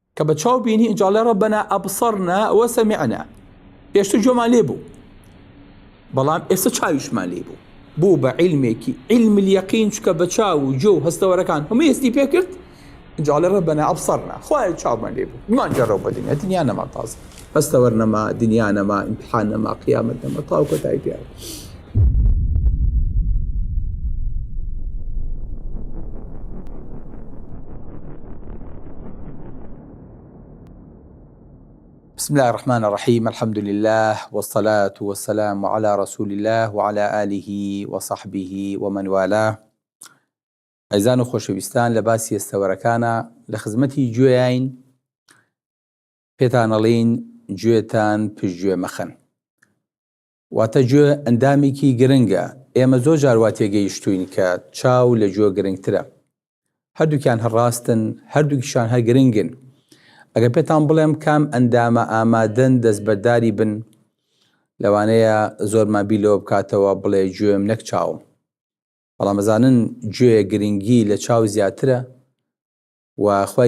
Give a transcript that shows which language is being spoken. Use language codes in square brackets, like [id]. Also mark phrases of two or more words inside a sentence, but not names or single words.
[ckb] کە بە چاو بینی ئینجاڵێ [ar] ڕەبەنا ئەبصەرنا وەسەمیعنا [ckb] پێشتر جۆمان لێ بوو بەڵام ئێستا چاویشمان لێ بوو بوو بە عیلمێکی [ar] عیلم اليەقین [ckb] چکە بە چاو و جۆ و هەستەوەرەکان هەمووی هەستی پێ کرد ئینجاڵێ [ar] ڕەبەنا ئەبصەرنا [ckb] خوای چاومان لێ بوو بمان جەڕەوە بە دنیا دنیا نەما تازە هەستەوەر نەما دنیا نەما ئیمتحان نەما قیامەت نەما تاو کۆتایی پێ [ar] بسم الله الرحمن الرحيم الحمد لله والصلاة والسلام على رسول الله وعلى آله وصحبه ومن والاه [ckb] عزیزان و خۆشەویستان لە باسی ئێستەوەرەکانە لە خزمەتی گوێیین پێتان ئەڵێین گوێتان پشتگوێ مەخەن واتە گوێ ئەندامێکی گرنگە ئێمە زۆر جار وا تێگەیشتوین کە چاو لە گوێ گرنگترە هەردووکیان هەڕاستن هەردووکیشان هەر گرنگن ئەگەر پێتان بڵێم کام ئەندامە ئامادەن دەستبەرداری بن لەوانەیە زۆرمان بیلەوە بکاتەوە بڵێ گوێم نەک چاوم بەڵام ئەزانن گوێ گرنگی لە چاو زیاترە و خوای